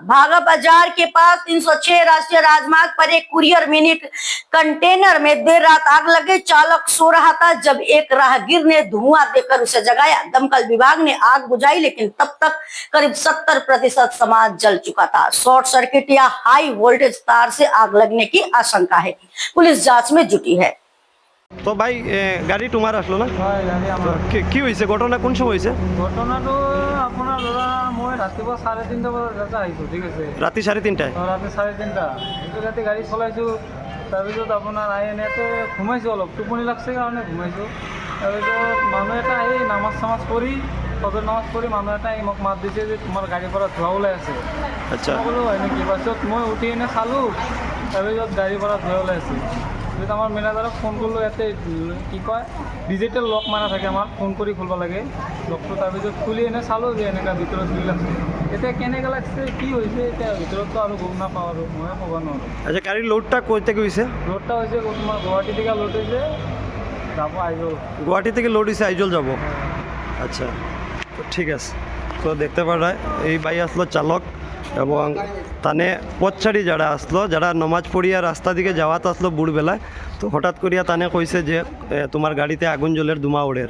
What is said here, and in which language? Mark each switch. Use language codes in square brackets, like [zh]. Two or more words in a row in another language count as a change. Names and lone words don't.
[hi] भागा बाजार के पास 306 राष्ट्रीय राजमार्ग पर एक कुरियर मिनी कंटेनर में देर रात आग लगे। चालक सो रहा था जब एक राहगीर ने धुआं देकर उसे जगाया। दमकल विभाग ने आग बुझाई, लेकिन तब तक करीब 70% सामान जल चुका था। शॉर्ट सर्किट या हाई वोल्टेज तार से आग लगने की आशंका है। पुलिस जांच में जुटी है। [bn] তো ভাই গাড়ি তোমার আসলো না? [as] হয় গাড়ি আমার। [bn] কি হয়েছে, ঘটনা কোন সময় হয়েছে? [as] ঘটনাটো আপোনাৰ ধৰা মই ৰাতিপুৱা 3:30 বজাত আহিছোঁ, [bn] ঠিক আছে। রাতে 3:30টায়? [as] ৰাতি 3:30 এইটো ৰাতি গাড়ী চলাইছোঁ। তাৰপিছত আপোনাৰ আহি এনেকৈ ঘুমাইছোঁ, অলপ টোপনি লাগছে কাৰণে ঘুমাইছোঁ। তাৰপিছত মানুহ এটা আহি নামাজ চামাজ পঢ়ি ফজৰ নামাজ পঢ়ি মানুহ এটা আহি মোক মাত দিছে যে তোমাৰ গাড়ীৰ পৰা ধোঁৱা ওলাই আছে। আচ্ছা, মই ক'লোঁ হয় নেকি? পাছত মই উঠি এনে চালোঁ, তাৰপিছত গাড়ীৰ পৰা ধোঁৱা ওলাই আছে। তাৰপিছত আমাৰ মেনেজাৰক ফোন কৰিলোঁ। ইয়াতে কি কয় ডিজিটেল লক মাৰা থাকে, আমাৰ ফোন কৰি খুলিব লাগে লকটো। তাৰপিছত খুলি এনে চালোঁ যে এনেকুৱা ভিতৰত জুই লাগছে। এতিয়া কেনেকৈ লাগছে, কি হৈছে এতিয়া ভিতৰততো আৰু গম নাপাওঁ, আৰু ময়ে ক'ব নোৱাৰোঁ। [bn] আচ্ছা, গাড়ির লোডটা কই থেকে হয়েছে? [as] লোডটা হৈছে তোমাৰ গুৱাহাটী থেকে লোড হৈছে, যাব আইজল। [bn] গুয়াহাটি থেকে লোড হয়েছে আইজল যাব। আচ্ছা, তো ঠিক আছে। তো দেখতে পারা এই ভাই আসলো চালক, এবং তানে পথচারী যারা আসলো, যারা নমাজ পড়িয়া রাস্তা দিকে যাওয়াত আসলো ভোরবেলায়, তো হঠাৎ করিয়া তানে কইছে যে তোমার গাড়িতে আগুন জ্বলের ধুমা ওড়ের।